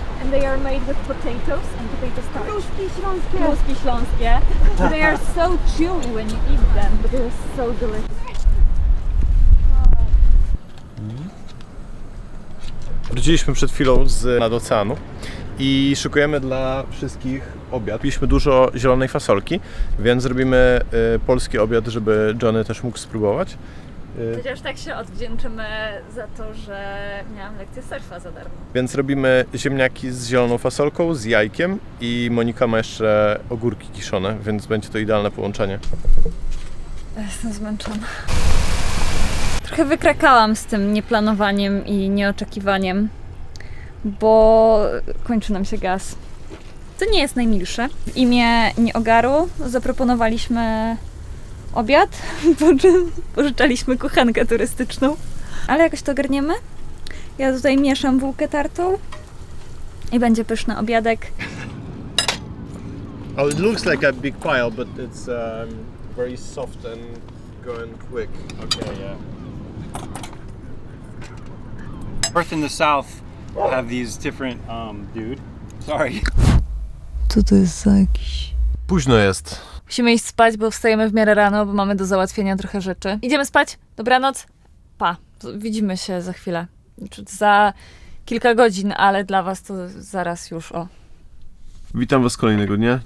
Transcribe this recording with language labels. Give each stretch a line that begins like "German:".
English: And they are made with potatoes and potato starch. Kluski śląskie. They are so chewy when you eat them, but they're so delicious.
Polish: Wróciliśmy przed chwilą nad oceanu i szykujemy dla wszystkich obiad. Piliśmy dużo zielonej fasolki, więc zrobimy polski obiad, żeby Johnny też mógł spróbować. Chociaż tak się odwdzięczymy za to, że miałam lekcję surfa za darmo. Więc robimy ziemniaki z zieloną fasolką, z jajkiem i Monika ma jeszcze ogórki kiszone, więc będzie to idealne połączenie. Jestem zmęczona. Trochę wykrakałam z tym nieplanowaniem i nieoczekiwaniem, bo kończy nam się gaz. To nie jest najmilsze. W imię nieogaru zaproponowaliśmy obiad, po czym pożyczaliśmy kuchenkę turystyczną. Ale jakoś to ogarniemy. Ja tutaj mieszam bułkę tartą i będzie pyszny obiadek.
English: Oh, it looks like a big pile, but it's very soft and going quick. Okay, yeah. North and the South have these different, dude. Sorry.
Polish: Co to jest za jakiś... Późno jest. Musimy iść spać, bo wstajemy w miarę rano, bo mamy do załatwienia trochę rzeczy. Idziemy spać, dobranoc, pa. Widzimy się za chwilę. Znaczy za kilka godzin, ale dla was to zaraz już, o. Witam was kolejnego dnia.